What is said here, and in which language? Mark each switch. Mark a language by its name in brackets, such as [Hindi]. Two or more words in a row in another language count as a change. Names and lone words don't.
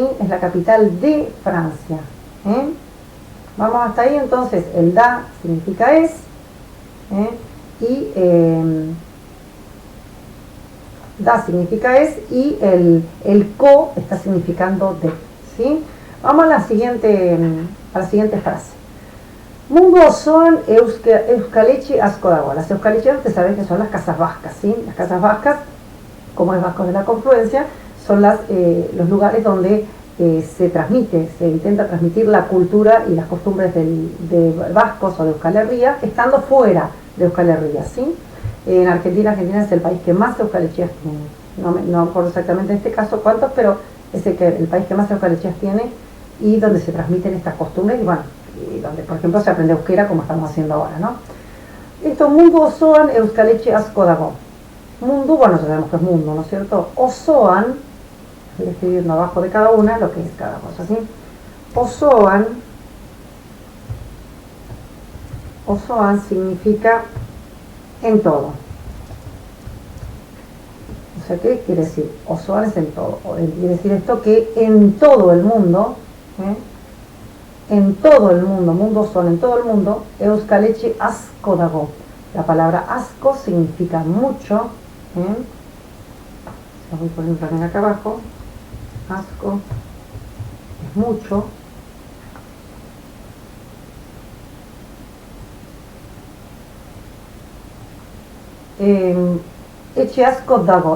[Spanish] Es la capital de Francia. Vamos hasta ahí, entonces el da significa es, y da significa es, y el co está significando de, ¿sí? Vamos a la siguiente frase. [Basque] Mundu osoan euskaletxe asko dago. [Spanish] Las euskalecheas, ustedes saben que son las casas vascas, ¿sí? Las casas vascas, como es Vascos de la Confluencia, son los lugares donde se intenta transmitir la cultura y las costumbres de vascos o de Euskal Herria, estando fuera de Euskal Herria, ¿sí? En Argentina es el país que más euskalecheas tiene. No me acuerdo exactamente en este caso cuántos, pero es el país que más euskalecheas tiene y donde se transmiten estas costumbres y bueno, y donde por ejemplo se aprende euskera como estamos haciendo ahora, ¿no? Esto, [Basque] mundu osoan euskaletxe asko dago. [Spanish] Mundu, bueno, ya sabemos que es mundo, ¿no es cierto? Osoan, estoy escribiendo abajo de cada una lo que es cada cosa, ¿sí? Osoan Osoan significa en todo. O sea, ¿qué quiere decir? Osoan es en todo. Quiere decir esto que en todo el mundo, en todo el mundo, mundo son en todo el mundo, [Basque] euskalechi asko dago. [Spanish] La palabra asco significa mucho. La voy poniendo también acá abajo. Asco es mucho. [Basque] Eche asco dago.